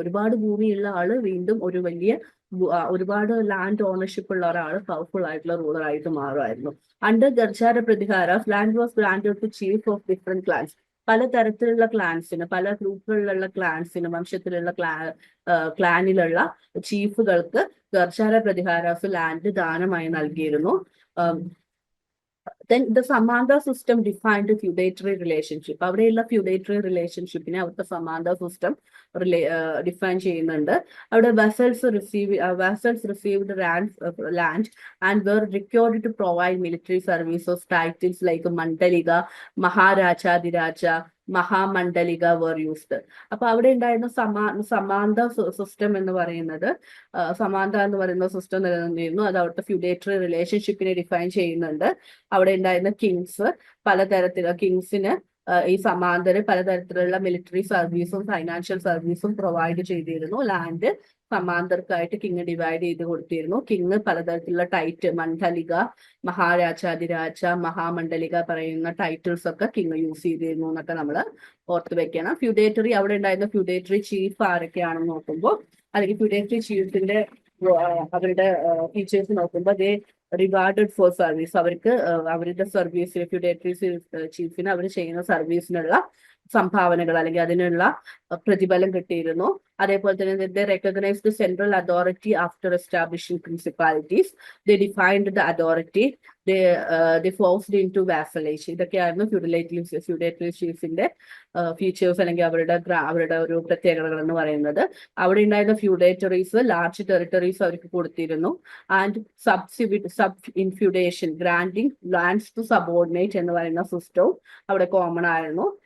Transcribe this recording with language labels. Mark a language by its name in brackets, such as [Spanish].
[Malayalam] ഒരുപാട് ഭൂമിയുള്ള ആള് വീണ്ടും ഒരുപാട് ലാൻഡ് ഓണർഷിപ്പ് ഉള്ള ഒരാൾ പവർഫുൾ ആയിട്ടുള്ള റൂളർ ആയിട്ട് മാറുമായിരുന്നു. [English] Under Gurjara Pratihara land was granted to chief of different clans. [Malayalam] പലതരത്തിലുള്ള ക്ലാൻസിന്, പല ഗ്രൂപ്പുകളിലുള്ള ക്ലാൻസിന്, വംശത്തിലുള്ള ക്ലാനിലുള്ള ചീഫുകൾക്ക് ഗർജാര പ്രതിഹാരാസ് ലാൻഡ് ദാനമായി നൽകിയിരുന്നു. [English] Then the Samantha system defined feudatory relationship. [Malayalam] അവിടെയുള്ള feudatory relationshipനെ അവിടുത്തെ Samantha system define ചെയ്യുന്നുണ്ട്. [English] അവിടെ vassals received land and were required to provide military services, titles like Mandalika, Maharaja, Mahamandalika were used. [Malayalam] അപ്പൊ അവിടെ ഉണ്ടായിരുന്ന സമാന്ത സിസ്റ്റം എന്ന് പറയുന്നത് സമാന്ത എന്ന് പറയുന്ന സിസ്റ്റം നിലനിന്നിരുന്നു. അത് അവിടുത്തെ ഫ്യൂഡേറ്ററി റിലേഷൻഷിപ്പിനെ ഡിഫൈൻ ചെയ്യുന്നുണ്ട്. അവിടെ ഉണ്ടായിരുന്ന പലതരത്തിലുള്ള കിങ്സിന് ഈ സമാന്തരം പലതരത്തിലുള്ള മിലിറ്ററി സർവീസും ഫൈനാൻഷ്യൽ സർവീസും പ്രൊവൈഡ് ചെയ്തിരുന്നു. ലാൻഡ് സമാന്തർക്കായിട്ട് കിങ് ഡിവൈഡ് ചെയ്ത് കൊടുത്തിരുന്നു. കിങ് പലതരത്തിലുള്ള മണ്ഡലിക, മഹാരാജാതിരാജ, മഹാമണ്ഡലിക പറയുന്ന ടൈറ്റിൽസ് ഒക്കെ കിങ് യൂസ് ചെയ്തിരുന്നു എന്നൊക്കെ നമ്മൾ ഓർത്ത് വെക്കണം. ഫ്യൂഡേറ്ററി അവിടെ ഉണ്ടായിരുന്ന ഫ്യൂഡേറ്ററി ചീഫ് ആരൊക്കെയാണെന്ന് നോക്കുമ്പോൾ, അല്ലെങ്കിൽ ഫ്യൂഡേറ്ററി ചീഫിന്റെ അവരുടെ ഫീച്ചേഴ്സ് നോക്കുമ്പോൾ [English] They rewarded for service. [Malayalam] അവർക്ക് അവരുടെ സർവീസ് ഫ്യൂഡേറ്ററി ചീഫിന് അവർ ചെയ്യുന്ന സർവീസിനുള്ള സംഭാവനകൾ അല്ലെങ്കിൽ അതിനുള്ള പ്രതിഫലം കിട്ടിയിരുന്നു. അതേപോലെ തന്നെ [English] they recognized the central authority after establishing principalities. They defined the authority. They forced into vassalage. [Malayalam] ഇതൊക്കെയായിരുന്നു ഫ്യൂഡേറ്ററി ചീഫിന്റെ ഫീച്ചേഴ്സ് അല്ലെങ്കിൽ അവരുടെ ഒരു പ്രത്യേകതകൾ എന്ന് പറയുന്നത്. അവിടെ ഉണ്ടായിരുന്ന ഫ്യൂഡേറ്ററീസ് ലാർജ് ടെറിട്ടറീസ് അവർക്ക് കൊടുത്തിരുന്നു. [English] and subinfeudation, granting lands to subordinate [Malayalam] എന്ന് പറയുന്ന സിസ്റ്റവും അവിടെ കോമൺ ആയിരുന്നു.